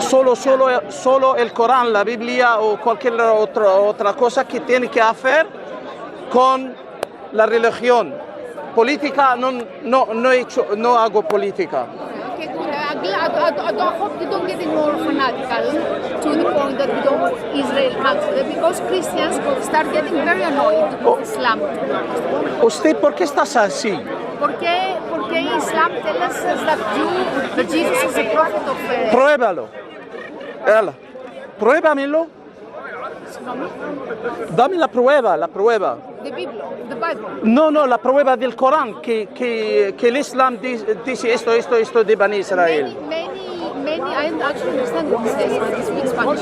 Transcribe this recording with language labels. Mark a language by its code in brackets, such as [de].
[es] Solo el Corán, la Biblia o cualquier otra cosa que tiene que hacer con la religión. Política no hago política. [en] Okay, I hope you don't get more fanatical to the point that we don't want Israel country, because Christians start getting very annoyed with Islam. [es] ¿Usted por qué estás así? Porque [en] Islam tells us that Jesus is a prophet of... [es] Pruébalo. Pruébamelo. Dame la prueba. [en] The Bible. [es] No, la prueba del Corán, que el Islam dice esto de Bani Israel. [en] Many, I actually understand what he says, but he speaks Spanish.